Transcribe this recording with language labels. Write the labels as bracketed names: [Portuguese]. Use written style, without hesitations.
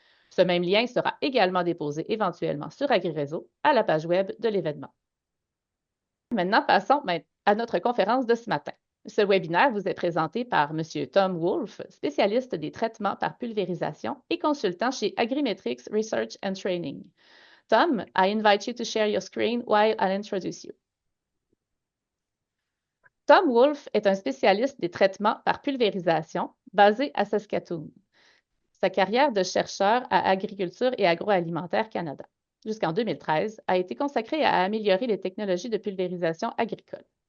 [French] Ce même lien sera également déposé éventuellement sur AgriRéseau à la page web de l'événement. Maintenant, passons à notre conférence de ce matin. Ce webinaire vous est présenté par M. Tom Wolfe, spécialiste des traitements par pulvérisation et consultant chez Agrimetrix Research and Training. [English] Tom, I invite you to share your screen while I'll introduce you. [French] Tom Wolfe est un spécialiste des traitements par pulvérisation basé à Saskatoon. Sa carrière de chercheur à Agriculture et Agroalimentaire Canada, jusqu'en 2013, a été consacrée à améliorer les technologies de pulvérisation agricole.